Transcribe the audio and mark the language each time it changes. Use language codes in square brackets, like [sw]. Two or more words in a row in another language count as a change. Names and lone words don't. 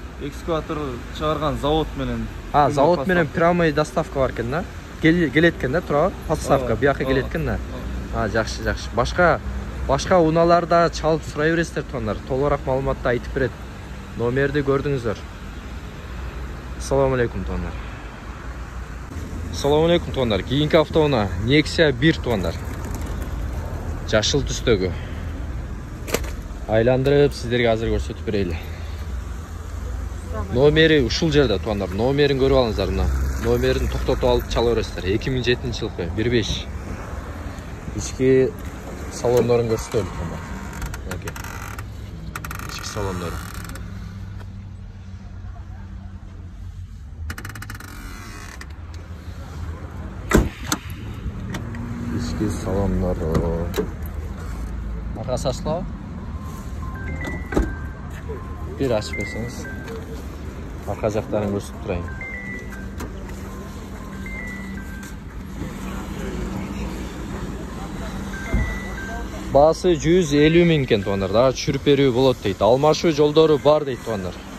[ky] Экскаватор чыгарган завод менен. Завод менен [ru] прямой доставка [ky] бар экен да. Келет экен да, турабы? Поставка бияка келет экен да. Жакшы. Башка унааларда чалып сурай бересиздер тондар. Толугураак маалыматты айтып берет. Номерди көрдүңүздөр. [ar] السلام عليكم тондар. السلام عليكم [ky] тондар. Кийинки автоунаа Nexia 1 тондар. Жашыл түстөгү. Айландырып сиздерге азыр көрсөтүп берели. Номери ушул жерде тондар. Номерин көрүп алыңыздар мына. Номерин токтотуп алып чала бересиздер. 2007-жылкы 15. Ички салондорун көрсөтөлү тондар. Оке. Ички салондору. Ички салондору. Аркасы ачылабы? Bir açıp берсеңиз. Arka jактарын көрсөтүп турайын. Баасы 150 000 экен тондар. Дагы түшүрүп берүү болот дейт. Алмашуу жолдору бар дейт тондар.